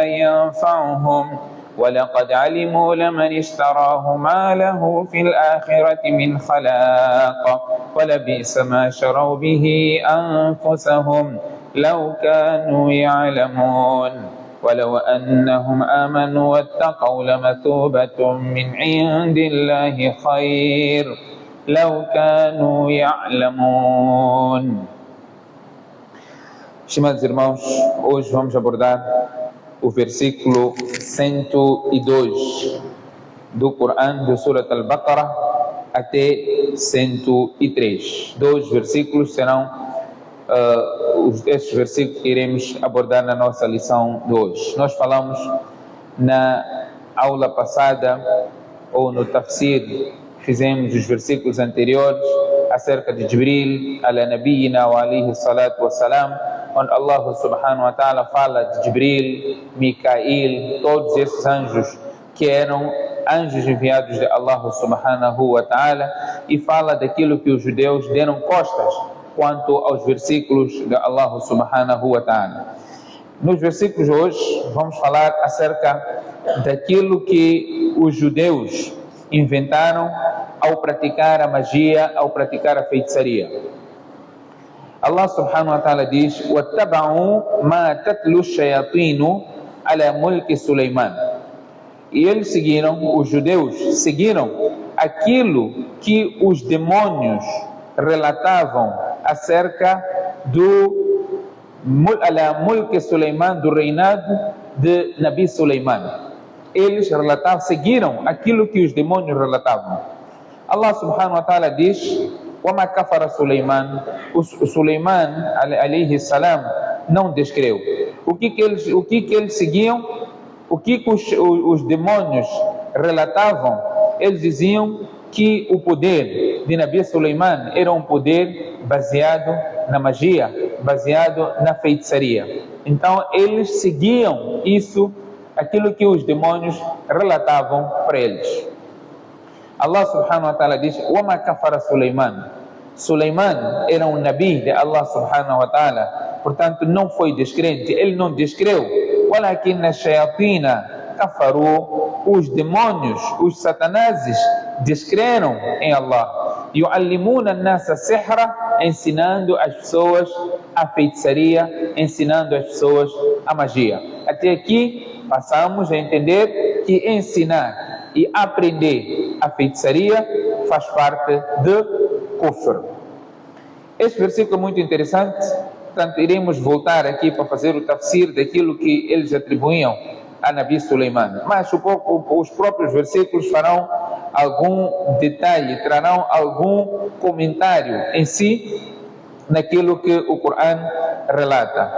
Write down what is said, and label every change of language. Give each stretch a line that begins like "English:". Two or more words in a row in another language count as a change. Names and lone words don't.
Arabic: ينفعهم ولقد علموا لمن اشتراه ما له في الآخرة من خلاق ولبئس ما شروا به أنفسهم لو كانوا يعلمون ولو أنهم آمنوا واتقوا لمثوبة من عند الله خير لو كانوا يعلمون.
Portuguese: Estimados irmãos, hoje vamos abordar o versículo 102 do Corão, do
Arabic: سورة البقرة,
Portuguese: até 103. Dois versículos serão estes versículos que iremos abordar na nossa lição de hoje. Nós falamos na aula passada, ou no tafsir, fizemos os versículos anteriores acerca de Jibril,
Arabic: على نبينا وعليه الصلاة والسلام,
Portuguese: onde
Arabic: الله سبحانه وتعالى
Portuguese: fala de Jibril, Mikail, todos esses anjos que eram anjos enviados de
Arabic: الله سبحانه وتعالى,
Portuguese: e fala daquilo que os judeus deram costas quanto aos versículos de
Arabic: الله سبحانه وتعالى.
Portuguese: Nos versículos de hoje vamos falar acerca daquilo que os judeus inventaram ao praticar a magia, ao praticar a feitiçaria.
Arabic: الله سبحانه وتعالى diz: وَاتَّبَعُوا مَا تَتْلُو الشَّيَاطِينُ عَلَى مُلْكِ سُلَيْمَانَ.
Portuguese: E eles seguiram, os judeus seguiram aquilo que os demônios relatavam acerca do
Arabic: على ملك سليمان,
Portuguese: do reinado de Nabi Suleiman. Eles relatavam, seguiram aquilo que os demônios relatavam.
Arabic: الله سبحانه وتعالى diz: وَمَا كَفَرَ Suleiman.
Portuguese: O Suleiman
Arabic: عليه السلام
Portuguese: não descreu. O que eles seguiam? O que os demônios relatavam? Eles diziam que o poder de Nabi Suleiman era um poder baseado na magia, baseado na feitiçaria. Então eles seguiam isso, aquilo que os demônios relatavam para eles.
Arabic: الله سبحانه وتعالى diz: وَمَا كَفَرَ Suleiman.
Portuguese: Suleiman era um nabi de
Arabic: الله سبحانه وتعالى,
Portuguese: portanto não foi descrente, ele não descreu.
Arabic: وَلَكِنَّ الشَّيَاطِينَ كَفَرُوا.
Portuguese: Os demônios, os satanases, descreram em Allah.
Arabic: يُعَلِّمُونَ النَّاسَ السِّحْرَ.
Portuguese: Ensinando as pessoas a feitiçaria, ensinando as pessoas a magia. Até aqui passamos a entender que ensinar e aprender a feitiçaria faz parte de kufr. Este versículo é muito interessante, portanto iremos voltar aqui para fazer o tafsir daquilo que eles atribuíam a Nabi Suleiman, mas os próprios versículos farão algum detalhe, trarão algum comentário em si naquilo que o Corão relata.